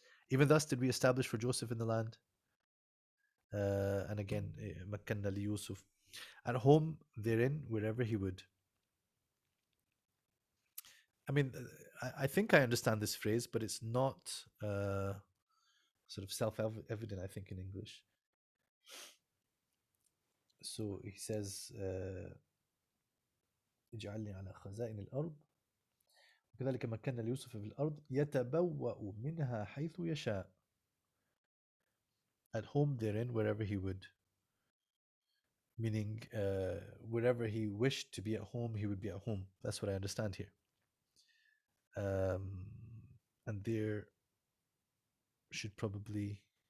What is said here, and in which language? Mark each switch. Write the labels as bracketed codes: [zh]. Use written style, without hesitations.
[en] Even thus did we establish for Joseph in the land. And again, Makkanna li Yusuf. At home therein, wherever he would. I mean, I think I understand this phrase, but it's not sort of self-evident, I think, in English. So he says, [ar] اجعلني على خزائن الأرض وكذلك مكنا ليوسف في الأرض يتبوأ منها حيث يشاء. [en] At home therein, wherever he would. Meaning, wherever he wished to be at home, he would be at home. That's what I understand here. And there should probably...